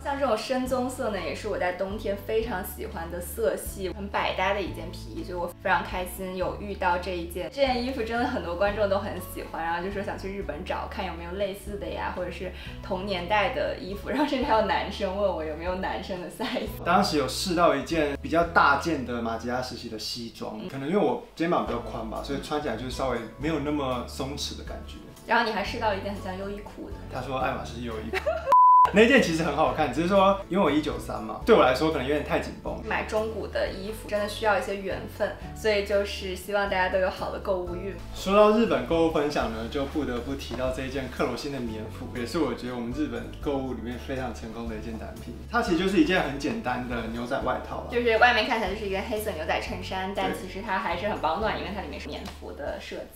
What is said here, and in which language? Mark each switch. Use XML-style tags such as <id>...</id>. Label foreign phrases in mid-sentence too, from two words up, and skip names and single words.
<zh>像這種深棕色呢，也是我在冬天非常喜歡的色系，很百搭的一件皮衣，所以我非常開心有遇到這一件。這件衣服真的很多觀眾都很喜歡，然後就說想去日本找看有沒有類似的呀，或者是同年代的衣服，然後甚至還有男生問我有沒有男生的 size。當時有試到一件比較大件的馬吉拉時期的西裝，可能因為我肩膀比較寬吧，所以穿起來就是稍微沒有那麼鬆弛的感覺。然後你還試到了一件很像優衣庫的，他說愛馬仕優衣庫。那件其實很好看，只是說因為我193嘛，對我來說可能有點太緊繃。買中古的衣服真的需要一些緣分，所以就是希望大家都有好的購物運。說到日本購物分享呢，就不得不提到這一件克羅心的棉服，也是我覺得我們日本購物裡面非常成功的一件單品。它其實就是一件很簡單的牛仔外套，就是外面看起來就是一個黑色牛仔襯衫，但其實它還是很保暖，因為它裡面是棉服的設計。</zh>